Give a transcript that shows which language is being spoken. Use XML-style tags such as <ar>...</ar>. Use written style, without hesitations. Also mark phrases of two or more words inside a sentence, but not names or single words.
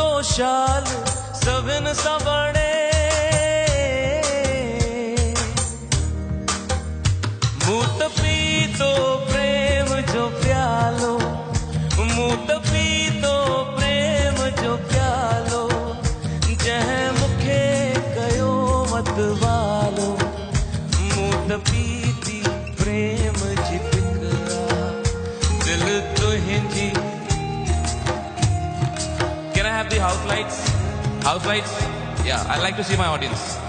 <sd>शाल सभिन सबणे मूत पीतो प्रेम जो प्यालो मूत पीतो प्रेम जो प्यालो जंहिं मूंखे कयो मतवालो मूत पीती प्रेम जी फिक्रा दिल तुंहिंजी।</sd> <en>Can I have the house lights? House lights? Yeah, I like to see my audience.</en>